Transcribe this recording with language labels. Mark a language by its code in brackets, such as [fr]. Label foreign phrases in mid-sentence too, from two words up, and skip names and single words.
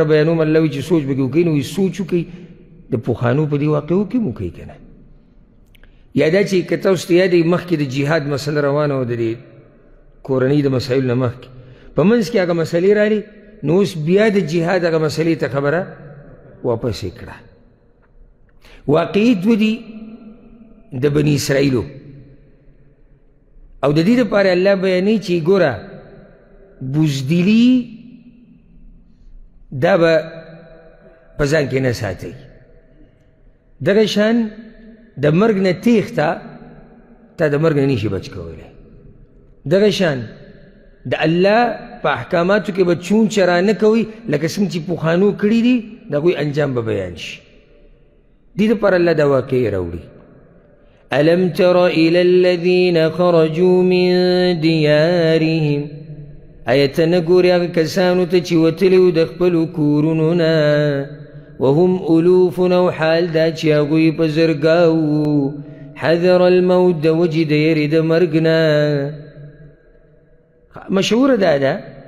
[ps] بیانوم الله وایي چې سوچ پکې وکئ نو وایي سوچ وکئ د پخوانو په دې واقعو کې م وکئ که نه یا دا چې که تاسو ته یاد وي مخکې د جهاد مسله روانه وه د دې کورنۍ د مسایلو نه مخکې په منځ کې هغه مسلې راغلې نو اوس بیا د جهاد هغه مسلې ته خبره واپس یې کړه واقعي دوه دي د بني اسرائیلو او د دې دپاره الله بیانوي چې ګوره بزدلي دا به په ځان کې نه ساتئ دغه شان د مرګ نه تیښته تا د مرګ نه نشي بچ کولی دغه شان د الله په احکاماتو کې به چون چرا نه کوئ لکه څنګه چې پخوانو کړي دي د هغوی انجام به بیان شي دې دپاره الله دا واقعې راوړي [ar] ألم تر إلى الذين خرجوا من ديارهم [ps] آیت نه ګورې هغه کسانو ته چې وتلي وو د خپلو کورونو نه [ar] وهم ألوف [ps] او حال دا چې هغوی په زرګاو [ar] حذر الموت [ps] د وجې د یرې د مرګ نه مشهوره دا ده